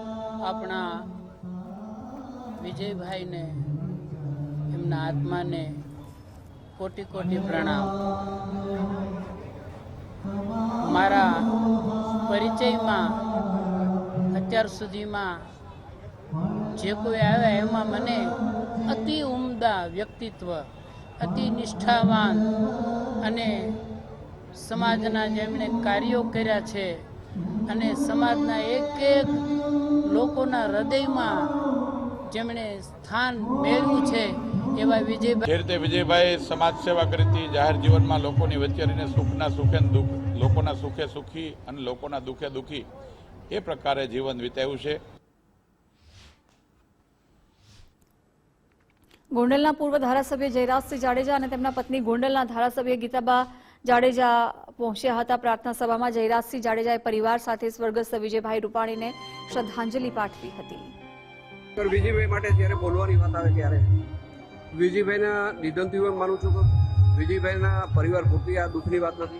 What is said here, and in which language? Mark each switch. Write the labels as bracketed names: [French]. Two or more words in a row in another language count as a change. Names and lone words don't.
[Gujarati] અપના વિજય ભાઈ ને એમના આત્મા ને કોટિ કોટિ પ્રણામ। મારા પરિચય મેં અત્યાર સુધી મેં જે કોઈ આયા એમા મને અતિ ઉમ્દા વ્યક્તિત્વ, અતિ નિષ્ઠાવાન અને સમાજના જેમણે કાર્યો કર્યા છે અને સમાજના એક એક લોકોના હૃદયમાં જેમણે સ્થાન મેળવ્યું છે એવા વિજયભાઈ। જે રીતે વિજયભાઈ સમાજ સેવા કરી થી, જાહેર જીવન મેં લોકોની વચ્ચે રહીને સુખના સુખે લોકોના સુખે સુખી અને લોકોના દુખે દુખી એ પ્રકારે જીવન વીતાવ્યું છે। ગોંડલના પૂર્વ ધારાસભ્ય જયરાજસિંહ જાડેજા અને તેમના પત્ની ગોંડલના ધારાસભ્ય ગીતાબા જાડેજા પહોંચ્યા હતા। પ્રાર્થના સભામાં જયરાજસિંહ જાડેજાએ પરિવાર સાથે સ્વર્ગસ્થ વિજયભાઈ રૂપાણીને શ્રદ્ધાંજલિ પાઠવી હતી। વિજયભાઈ માટે જ્યારે બોલવાની વાત આવે ત્યારે વિજયભાઈના નિધનથી હું માનું છું કે વિજયભાઈના પરિવાર પૂરતી આ દુઃખની વાત નથી।